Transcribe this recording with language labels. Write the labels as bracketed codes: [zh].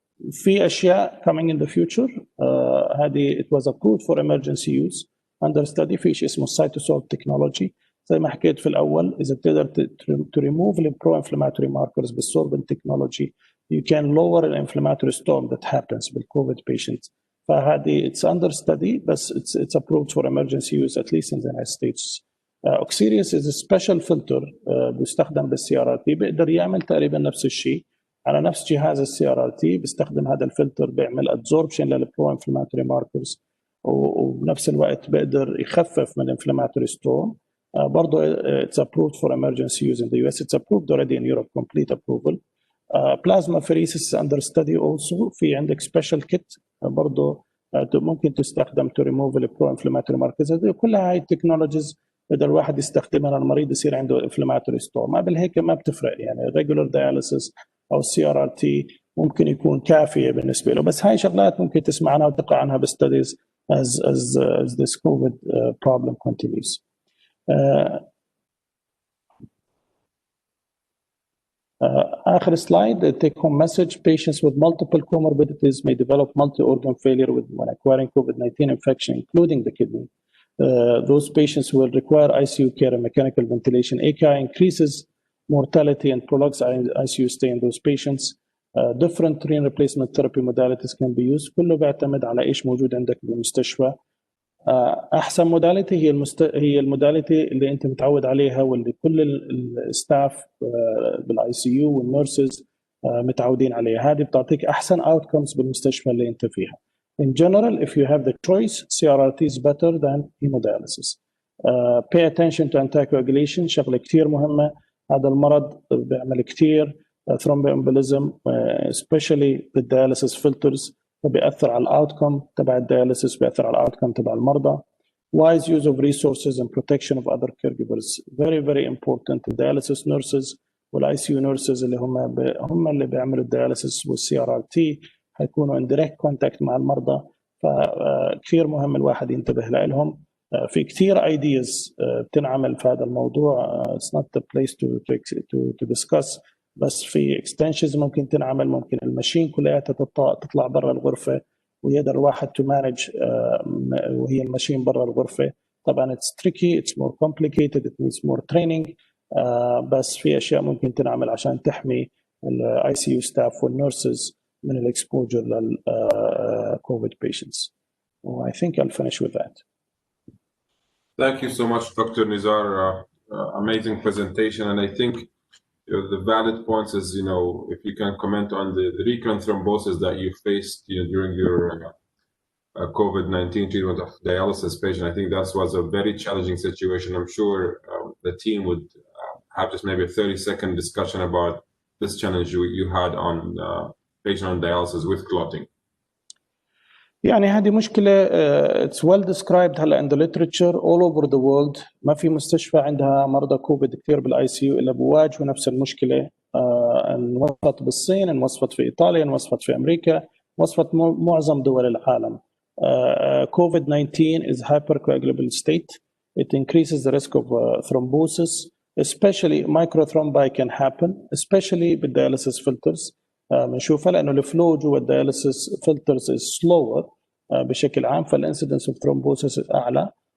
[ar] في أشياء [en] coming in the future. هذه it was approved for emergency use under study [ar] في شيء اسمه [en] cytosol technology. [ar] زي ما حكيت في الأول، إذا بتقدر [en] to remove the pro-inflammatory markers بالsorbent technology, you can lower the inflammatory storm that happens with COVID patients. فهذه it's under study, بس it's approved for emergency use at least in the United States. Oxirius is a special filter [ar] بيستخدم بالCRRT، بيقدر يعمل تقريبا نفس الشيء على نفس جهاز الCRRT. بيستخدم هذا الفلتر بيعمل absorption للبرو-inflammatory markers، وبنفس الوقت بيقدر يخفف من [en] inflammatory storm. برضه it's approved for emergency use in the US. It's approved already in Europe, complete approval. Plasmapheresis is under study also. [ar] في عندك [en] special kit [ar] برضه ممكن تستخدم [en] to remove the pro-inflammatory markers. [ar] كلها هاي التكنولوجيز بقدر الواحد يستخدمها للمريض يصير عنده inflammatory storm. ما بالهيك ما بتفرق يعني [en] regular dialysis [ar] أو CRRT ممكن يكون كافية بالنسبة له. بس هاي شغلات ممكن تسمع عنها وتقرأ عنها بالstudies [en] as this COVID problem continues. آخر slide, the take-home message: patients with multiple comorbidities may develop multi-organ failure when acquiring COVID-19 infection, including the kidney. Those patients will require ICU care and mechanical ventilation. AKI increases mortality and prolongs ICU stay in those patients. Different renal replacement therapy modalities can be used. [ar] كله بيعتمد على إيش موجود عندك بالمستشفى. احسن موداليتي هي الموداليتي اللي انت متعود عليها، واللي كل الستاف بالاي سي يو والنيرسز متعودين عليها. هذه بتعطيك احسن اوتكمز بالمستشفى اللي انت فيها. [en] In general, if you have the choice, CRRT is better than hemodialysis. Pay attention to anticoagulation، [ar] شغله كثير مهمه. هذا المرض بيعمل كثير thromboembolism especially بالdialysis filters، بيأثر على الاوتكم تبع الدياليسيس، بيأثر على الاوتكم تبع المرضى. [en] Wise use of resources and protection of other caregivers very very important. [ar] الدياليسيس nurses والاي nurses اللي هم اللي بيعملوا الدياليسيس والCRRT هيكونوا [en] in direct contact [ar] مع المرضى، فكثير مهم الواحد ينتبه لهم. في كثير ideas بتنعمل في هذا الموضوع. [en] It's not the place to discuss، [ar] بس في [en] extensions [ar] ممكن تنعمل. ممكن الماشين كلها تطلع برا الغرفة ويقدر الواحد [en] to manage [ar] وهي الماشين برا الغرفة. [en] طبعا it's tricky, it's more complicated, it needs more training. [ar] بس في أشياء ممكن تنعمل عشان تحمي ال ICU staff والنيرسز من الexposure لل COVID patients. [en] I think I'll finish with that. Thank you so much, Dr. Nizar. Amazing presentation, and I think the valid points is, if you can comment on the recurrent thrombosis that you faced during your COVID-19 treatment of dialysis patient. I think that was a very challenging situation. I'm sure the team would have just maybe a 30-second discussion about this challenge you had on patient on dialysis with clotting. [ar] يعني هذه مشكلة [en] it's well described هلا in the literature all over the world. [ar] ما في مستشفى عندها مرضى كوفيد كثير بالاي سي يو الا بواجهوا نفس المشكلة. انوصفت بالصين، انوصفت في ايطاليا، انوصفت في امريكا، انوصفت معظم دول العالم. [en] COVID-19 is hypercoagulable state. It increases the risk of thrombosis, especially microthrombi can happen, especially بالdialysis filters. [ar] بنشوفها لانه الفلو جوا الدياليسيس فلترز از سلور بشكل عام، فالانسيدنس اوف ثرومبوسيس اعلى.